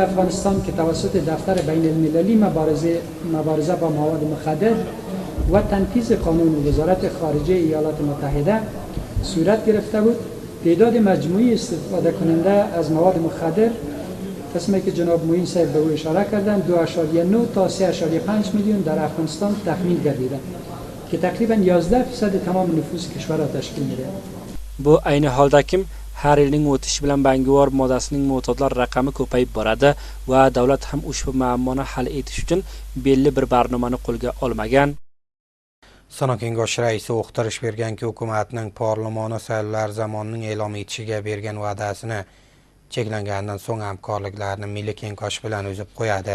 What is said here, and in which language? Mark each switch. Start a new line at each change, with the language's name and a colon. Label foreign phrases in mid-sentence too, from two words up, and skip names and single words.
Persian: افغانستان که توسط دفتر بین المللی مبارزه با مواد مخدر و تنفیذ قانون وزارت خارجه ایالات متحده صورت گرفته بود، تعداد مجموعی استفاده کننده از مواد مخدر قسمی که جناب معین صاحب به او اشاره کردن 2.9 تا 3.5 میلیون در افغانستان تخمین گردیده که تقریبا 11% تمام نفوس کشور را تشکیل میده.
Uzbek: Bu ayni holda kim har yilning o'tishi bilan bangivor moddasining mo'tadlar raqami ko'payib boradi va davlat ham ushbu muammoni hal etish uchun belli bir barnomani qo'lga olmagan. Sanoq Kengashi raisi uqtirish berganki, hukumatning parlament saylovlari zamonining e'lon etishiga bergan va'dasini cheklangandan so'ng hamkorliklarni Milliy Kengash bilan uzib qo'yadi.